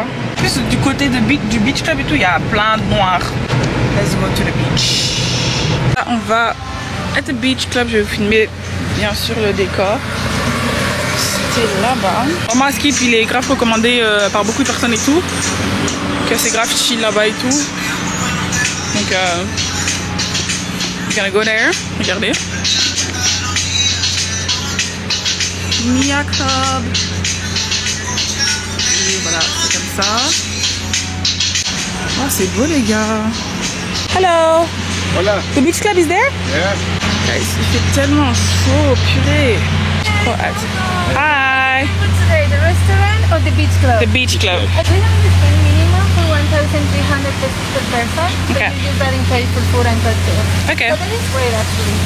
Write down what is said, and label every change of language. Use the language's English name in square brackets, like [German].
[French] En plus, du côté du beach club et tout, il y a plein de noirs. [English] Let's go to the beach. [French] Là, on va [English] at the Beach Club, [French] je vais vous filmer bien sûr le décor. C'était là-bas. Vraiment, Skip, il est grave recommandé par beaucoup de personnes et tout. Que c'est grave chill là-bas et tout. Donc, [English] we're gonna go there. [French] Regardez. Mia Club. Et voilà, c'est comme ça. Oh, c'est beau les gars. [English] Hello. [Spanish] Hola. [English] The Beach Club is there? Yeah. [French] Guys, il fait tellement chaud, purée. Trop hâte. [English] Hi. Today, the restaurant or the beach club? The Beach Club. We have the spend minimum for 1,300 pesos per person. Okay. So you just getting paid for food and cocktails. Okay. So that is great actually.